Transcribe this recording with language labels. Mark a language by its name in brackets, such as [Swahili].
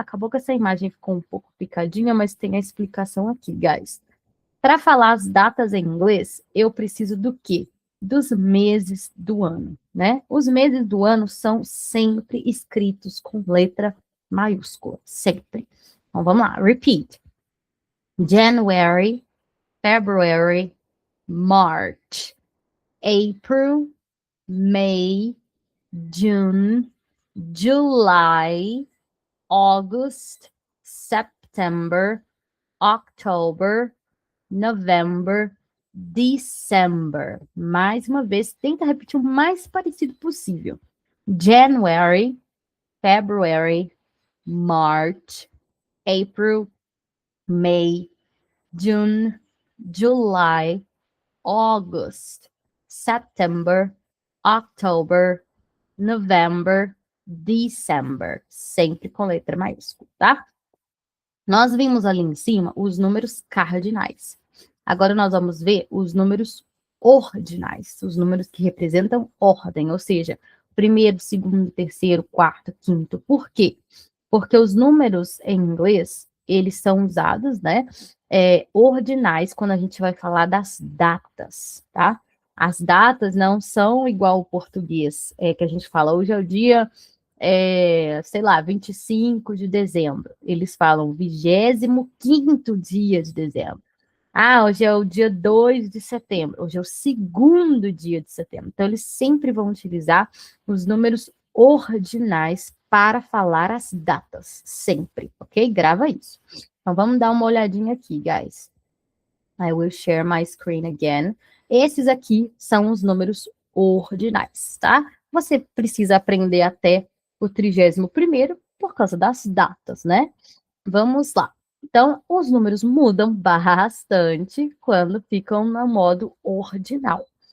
[Portuguese] Acabou que essa imagem ficou um pouco picadinha, mas tem a explicação aqui, guys. Para falar as datas em inglês, eu preciso do quê? Dos meses do ano, né? Os meses do ano são sempre escritos com letra maiúscula, sempre. Então vamos lá, repeat. [English] January, February, March, April, May, June, July, August, September, October, November, December. [Portuguese] Mais uma vez, tenta repetir o mais parecido possível. [English] January, February, March, April, May, June, July, August, September, October, November, December. [Portuguese] Sempre com letra maiúscula, tá? Nós vimos ali em cima os números cardinais. Agora nós vamos ver os números ordinais, os números que representam ordem, ou seja, primeiro, segundo, terceiro, quarto, quinto. Por quê? Porque os números em inglês, eles são usados, né, ordinais quando a gente vai falar das datas, tá? As datas não são igual ao português, que a gente fala, hoje é o dia sei lá, 25 de dezembro. Eles falam 25º dia de dezembro. Ah, hoje é o dia 2 de setembro. Hoje é o segundo dia de setembro. Então, eles sempre vão utilizar os números ordinais para falar as datas. Sempre, ok? Grava isso. Então, vamos dar uma olhadinha aqui, guys. [English] I will share my screen again. [Portuguese] Esses aqui são os números ordinais, tá? Você precisa aprender até o 31º por causa das datas, né? Vamos lá. Então, os números mudam bastante quando ficam no modo ordinal.